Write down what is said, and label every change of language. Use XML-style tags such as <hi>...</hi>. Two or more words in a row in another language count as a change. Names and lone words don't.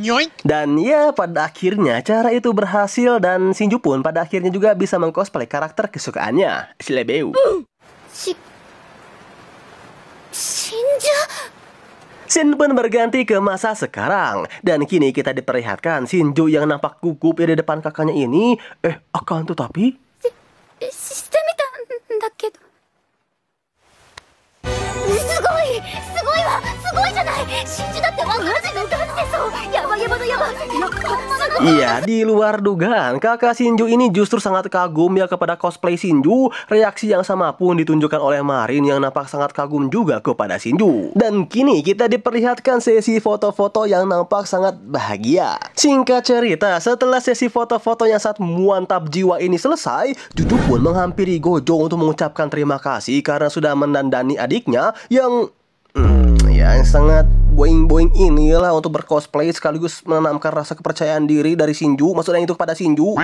<id>Dan ya pada akhirnya cara itu berhasil dan Shinju pun pada akhirnya juga bisa mengcosplay karakter kesukaannya, Slebeu. Shinju. Scene pun berganti ke masa sekarang dan kini kita diperlihatkan Shinju yang nampak gugup di depan kakaknya ini. Akan tetapi</id> <ja>してみたんだけど。すごいわ、すごいじゃない。真珠だってマジのガチでそう。やばのやば。本物の。</ja> <id>Iya, di luar dugaan, kakak Shinju ini justru sangat kagum ya kepada cosplay Shinju. Reaksi yang sama pun ditunjukkan oleh Marin yang nampak sangat kagum juga kepada Shinju. Dan kini kita diperlihatkan sesi foto-foto yang nampak sangat bahagia. Singkat cerita, setelah sesi foto-foto yang sangat mantap jiwa ini selesai, Juju pun menghampiri Gojo untuk mengucapkan terima kasih karena sudah mendandani adiknya yang sangat boing-boing inilah untuk bercosplay sekaligus menanamkan rasa kepercayaan diri dari Shinju, maksudnya itu kepada Shinju.</id>